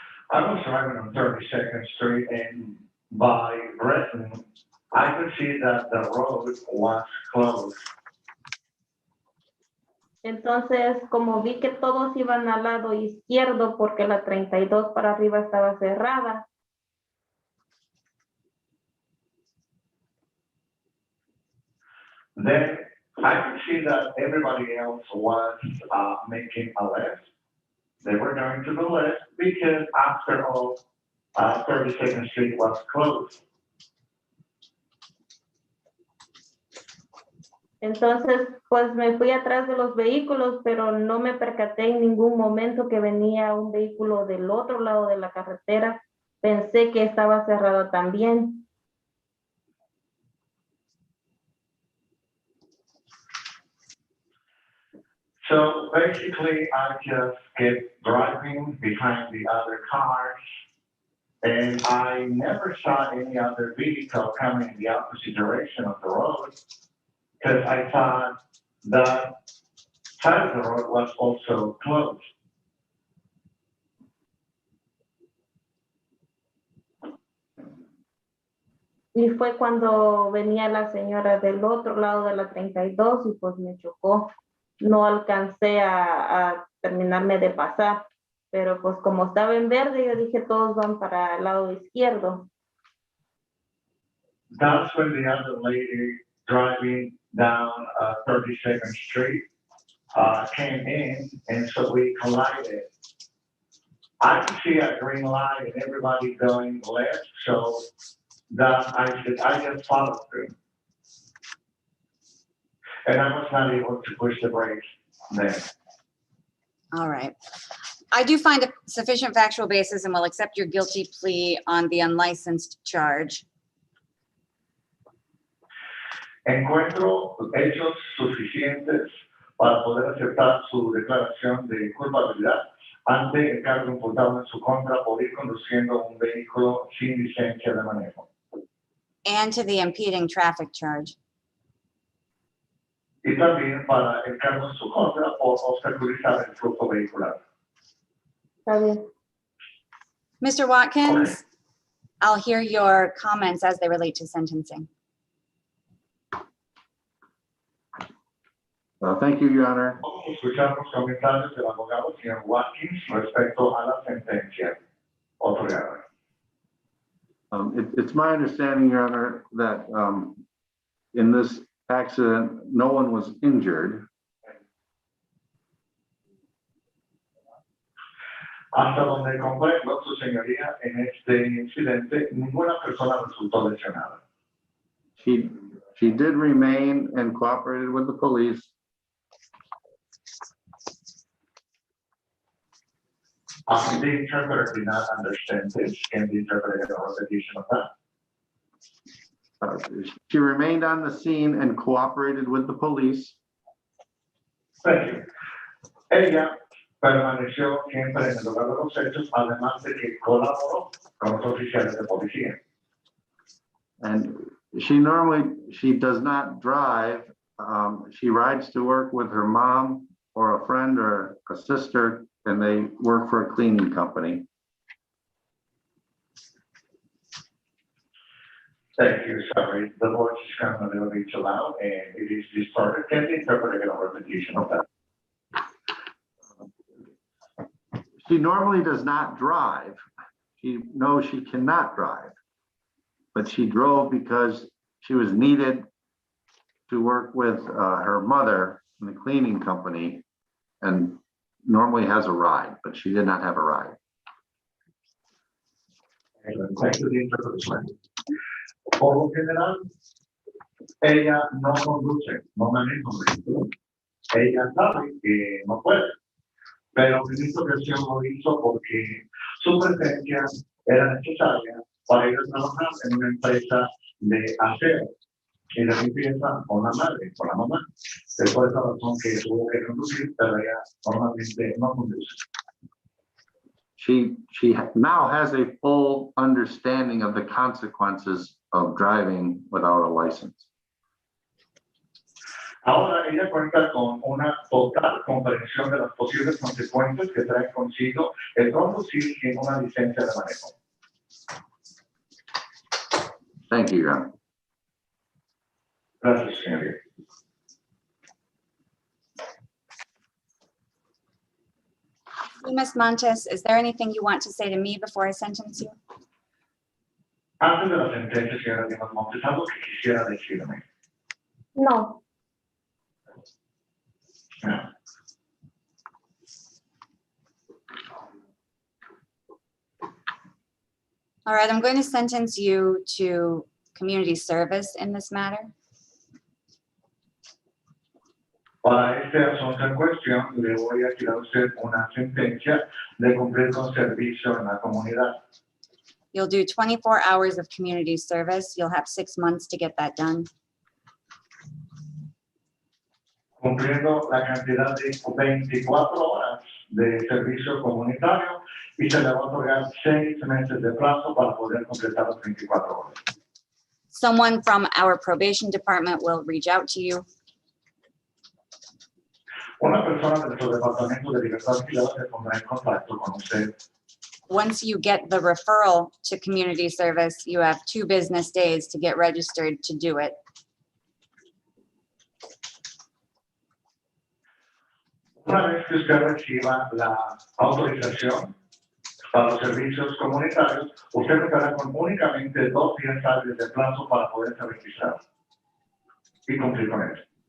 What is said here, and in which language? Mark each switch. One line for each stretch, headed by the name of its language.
English: I was driving on 32nd Street and by Breton, I could see that the road was closed.
Spanish: Entonces, como vi que todos iban al lado izquierdo porque la 32 para arriba estaba cerrada,
English: Then I could see that everybody else was making a left. They were going to the left because after all, 32nd Street was closed.
Spanish: entonces pues me fui atrás de los vehículos, pero no me percaté en ningún momento que venía un vehículo del otro lado de la carretera. Pensé que estaba cerrado también.
English: So basically, I just kept driving behind the other cars, and I never saw any other vehicle coming in the opposite direction of the road, because I thought that side of the road was also closed.
Spanish: Y fue cuando venía la señora del otro lado de la 32 y pues me chocó. No alcancé a terminarme de pasar, pero pues como estaba en verde, yo dije todos van para el lado izquierdo.
English: That's when the other lady driving down 32nd Street came in, and so we collided. I could see a green light and everybody going left, so that I just followed through. And I was not able to push the brakes then. All right. I do find a sufficient factual basis and will accept your guilty plea on the unlicensed charge.
Spanish: Encuentro hechos suficientes para poder aceptar su declaración de culpabilidad ante el cargo imputado en su contra por ir conduciendo un vehículo sin licencia de manejo.
English: And to the impeding traffic charge.
Spanish: Y también para el cargo en su contra por obstaculizar el flujo vehicular. Está bien.
English: Mr. Watkins, I'll hear your comments as they relate to sentencing. Thank you, Your Honor.
Spanish: Vamos a escuchar los comentarios del abogado señor Watkins respecto a la sentencia otorgada.
English: It's my understanding, Your Honor, that in this accident, no one was injured.
Spanish: Hasta donde comprendo, su señoría, en este incidente, ninguna persona resultó lesionada.
English: She did remain and cooperated with the police. The interpreter did not understand this. Can the interpreter get a repetition of that? She remained on the scene and cooperated with the police. Thank you.
Spanish: Ella permaneció siempre en el lugar de los hechos, además de que colaboró con los oficiales de policía.
English: And she does not drive. She rides to work with her mom or a friend or a sister, and they work for a cleaning company. Thank you, sorry. The voice is kind of a little bit too loud and it is distorted. Can the interpreter get a repetition of that? She normally does not drive. She knows she cannot drive, but she drove because she was needed to work with her mother in the cleaning company and normally has a ride, but she did not have a ride. Thank you, the interpreter.
Spanish: Por lo general, ella no conduce, no maneja un vehículo. Ella sabe que no puede, pero en esta ocasión lo hizo porque su presencia era necesaria para ir a trabajar en una empresa de aseo y de limpieza con la madre, con la mamá. Es por esa razón que tuvo que conducir, pero ella normalmente no conduce.
English: She now has a full understanding of the consequences of driving without a license.
Spanish: Ahora ella cuenta con una total comprensión de las posibles consecuencias que trae consigo el conducir sin una licencia de manejo.
English: Thank you, Your Honor.
Spanish: Gracias, señoría.
English: Ms. Montes, is there anything you want to say to me before I sentence you?
Spanish: Antes de la sentencia, señora Dimas Montes, algo que quisiera decirme. No.
English: No. All right, I'm going to sentence you to community service in this matter.
Spanish: Para este asunto en cuestión, le voy a tirar a usted una sentencia de cumplir con servicio en la comunidad.
English: You'll do 24 hours of community service. You'll have 6 months to get that done.
Spanish: Cumpliendo la cantidad de 24 horas de servicio comunitario y se le va a otorgar 6 meses de plazo para poder completar las 24 horas.
English: Someone from our probation department will reach out to you.
Spanish: Una persona de nuestro departamento de libertad privada se pondrá en contacto con usted.
English: Once you get the referral to community service, you have 2 business days to get registered to do it.
Spanish: Una vez que usted reciba la autorización para los servicios comunitarios, usted contará con únicamente 2 días hábiles de plazo para poderse registrar y cumplir con eso.